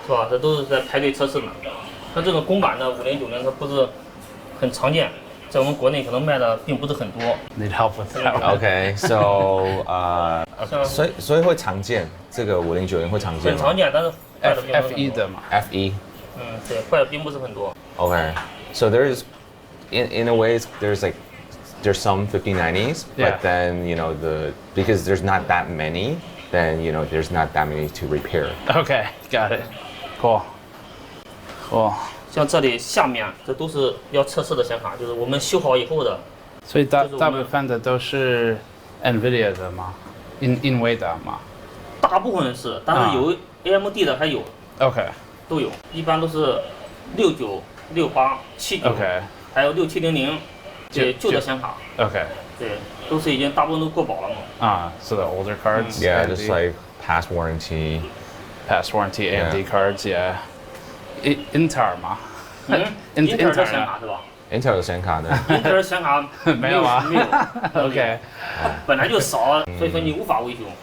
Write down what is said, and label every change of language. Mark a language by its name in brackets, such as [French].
[Chinese] 是吧？这都是在排队测试的。像这种公版的5090，它不是很常见，在我们国内可能卖的并不是很多。 [English] Need help with that? Okay, so [Chinese] 所以会常见，这个5090会常见吗？很常见，但是坏的并不是很多。 FE 的嘛。 FE。嗯，对，坏的并不是很多。 [English] Okay, so there's in a way there's some 5090s, but then because there's not that many, then there's not that many to repair. Okay, got it. Cool. [Chinese] 像这里下面这都是要测试的显卡，就是我们修好以后的。所以大部分的都是 NVIDIA 的吗？NVIDIA 吗？大部分是，但是有 AMD 的还有。 [English] OK。 [Chinese] 都有，一般都是69、68、79，还有6700。对，旧的显卡。 [English] Okay. [Chinese] 对，都是已经大部分都过保了嘛。 [English] So the older cards. Yeah, just like past warranty AMD cards. Yeah. Intel 吗 [Chinese] ？Intel 的显卡是吧？Intel 的显卡的。 Intel 的显卡没有啊？没有。 [English] OK。 [Chinese] 本来就少，所以说你无法维修。